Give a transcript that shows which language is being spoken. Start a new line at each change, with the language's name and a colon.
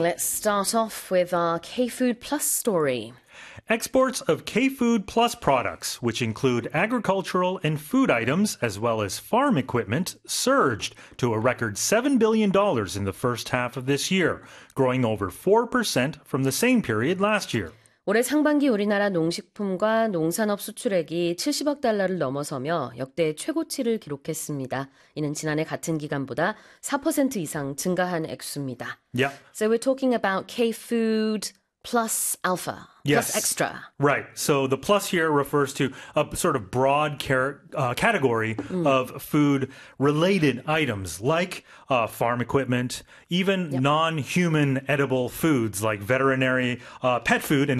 English: Let's start off with our K-Food Plus story. Exports of K-Food Plus products, which include agricultural and food items, as well as farm equipment, surged to a record $7 billion in the first half of this year, growing over 4% from the same period last year.
Korean: 올해 상반기 우리나라 농식품과 농산업 수출액이 70억 달러를 넘어서며 역대 최고치를 기록했습니다. 이는 지난해 같은 기간보다 4% 이상 증가한 액수입니다.
English: Yeah. So we're talking about K-Food Plus Alpha. Yes. Plus extra. Right. So the plus here refers to a sort of broad category of food-related items like farm equipment, even non-human edible foods like veterinary pet food and